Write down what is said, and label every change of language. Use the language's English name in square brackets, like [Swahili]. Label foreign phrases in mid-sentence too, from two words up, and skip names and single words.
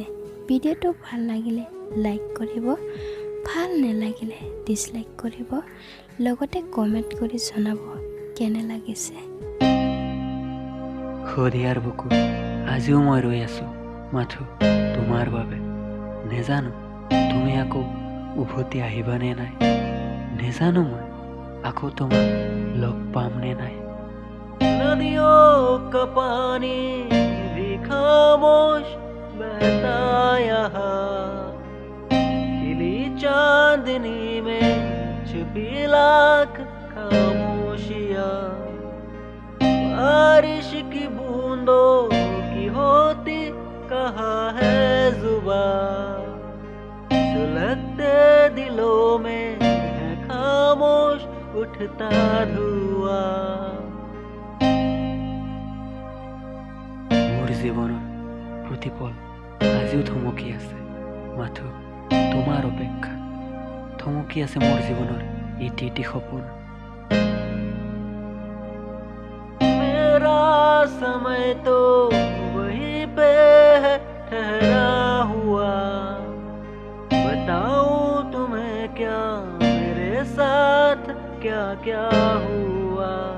[Assamese] ভিডিঅ'টো ভাল লাগিলে লাইক কৰিব, ভাল নালাগিলে ডিছলাইক কৰিব, লগতে কমেণ্ট কৰি জনাব কেনে লাগিছে। শদিয়াৰ বুকু আজিও মই ৰৈ আছো মাথো তোমাৰ বাবে। নেজানো তুমি আকৌ উভতি আহিবানে নাই, নেজানো মই আকৌ তোমাক লগ পাম নে নাই। [Hindi] नदियों का पानी भी खामोश बहता यहाँ, खिली चांदनी में छुपी लाख खामोशियाँ, बारिश की बूंदों की होती कहाँ है जुबां, सुलगते दिलों में है खामोश उठता धुआं। [Assamese] মোৰ জীৱনৰ প্ৰতিপল আজিও থমকি আছে মাথো তোমাৰ অপেক্ষাত, থমকি আছে মোৰ জীৱনৰ এটি এটি সপোন। [Hindi] मेरा समय तो वहीं पे है ठहरा हुआ, बताऊं तुम्हें क्या मेरे साथ क्या क्या हुआ।